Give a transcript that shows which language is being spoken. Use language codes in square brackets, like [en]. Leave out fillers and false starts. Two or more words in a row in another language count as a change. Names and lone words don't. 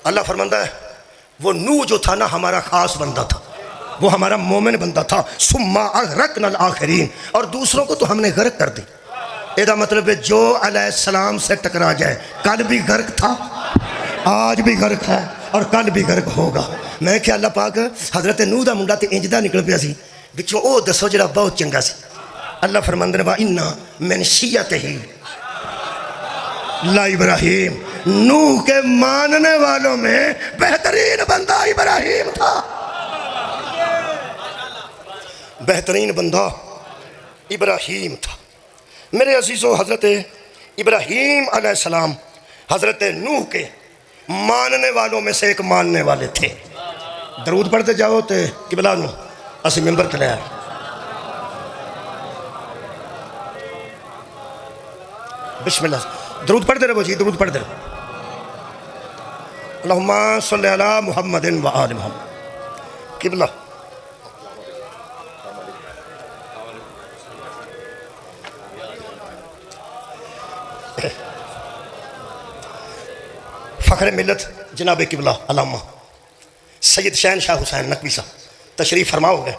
[ur] اللہ فرماتا ہے وہ نوح جو تھا نا ہمارا خاص بندہ تھا، وہ ہمارا مومن بندہ تھا، [ar] ثم اغرقنا الآخرین، [ur] اور دوسروں کو تو ہم نے غرق کر دی۔ یہ مطلب ہے جو علیہ السلام سے ٹکرا جائے، کل بھی غرق تھا، آج بھی غرق ہے اور کل بھی غرق ہوگا۔ [pa] میں کہ اللہ پاک حضرت نوح دا منڈا تے انجدہ نکل پیا سی، بچوں او دسو جڑا بہت چنگا سی۔ اللہ فرماندے نے [ar] وَإِنَّ مِنْ شِيَّتِهِ لا ابراہیم، [ur] نوح کے ماننے والوں میں بہترین بندہ ابراہیم تھا، بہترین بندہ ابراہیم تھا۔ میرے عزیزو، حضرت ابراہیم علیہ السلام حضرت نوح کے ماننے والوں میں سے ایک ماننے والے تھے۔ [pa] درود پڑھتے جاؤ تے قبلہ نو اسی ممبر تے لے آئے۔ [ur] بسم اللہ، درود پڑھتے رہو جی، درود پڑھتے رہو۔ [ar] اللہم صلی علی محمد و آل محمد۔ [ur] قبلہ فخر ملت جناب قبلہ علامہ سید شہن شاہ حسین نقوی صاحب تشریف فرما ہو گئے۔